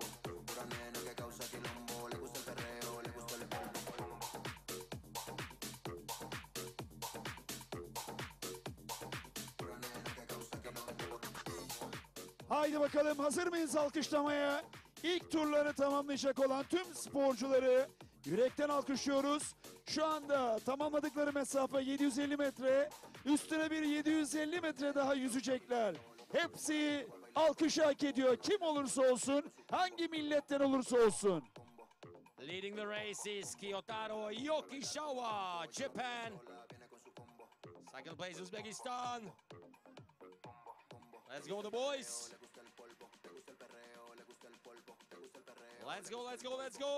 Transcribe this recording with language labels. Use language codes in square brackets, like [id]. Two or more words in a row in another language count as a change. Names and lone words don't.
[es] Pura nena que causa quilombo, le gusta el perreo, le gusta el polvo. Pura nena que causa quilombo. [tr] Haydi bakalım, hazır mıyız alkışlamaya? İlk turları tamamlayacak olan tüm sporcuları yürekten alkışlıyoruz. Şu anda tamamladıkları mesafe 750 metre. Üstüne bir 750 metre daha yüzecekler. Hepsi alkışı hak ediyor. Kim olursa olsun, hangi milletten olursa olsun. [en] Leading the race is Kiyotaro Yokishawa, Japan. Second place, Uzbekistan. Let's go, the boys. Let's go, let's go, let's go.